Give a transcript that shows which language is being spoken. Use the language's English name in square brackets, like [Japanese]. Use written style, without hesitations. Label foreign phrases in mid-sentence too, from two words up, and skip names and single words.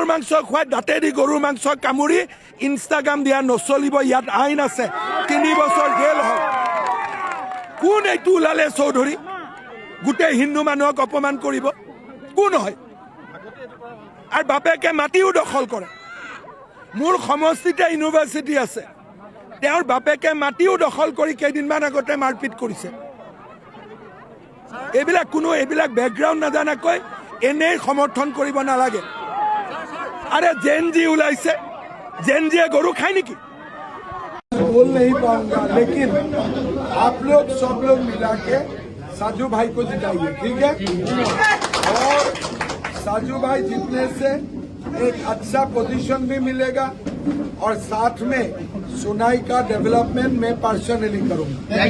[Assamese] মাংস খোৱাই দাঁতেদি গৰুৰ মাংস কামুৰি ইনষ্টাগ্ৰাম দিয়া নচলিব ইয়াত আইন আছে 3 বছৰ জেল হয় কোন এইটো ওলালে চৌধুৰী গোটেই হিন্দু মানুহক অপমান কৰিব কোন হয় আৰু বাপেকে মাটিও দখল কৰে মোৰ সমষ্টিতে ইউনিভাৰ্চিটি আছে তেওঁৰ বাপেকে মাটিও দখল কৰি কেইদিনমান আগতে মাৰপিট কৰিছে এইবিলাক বেকগ্ৰাউণ্ড নাজানাকৈ এনেই সমৰ্থন কৰিব নালাগে আৰে জেনজি ওলাইছে জেনজিয়ে গৰু খায় নেকি [Hindi] बोल नहीं पाऊंगा लेकिन आप लोग सब लोग मिला के साजू भाई को जिताइए ठीक है और साजू भाई जीतने से एक अच्छा पोजीशन भी मिलेगा और साथ में सुनाई का डेवलपमेंट मैं पर्सनली करूंगा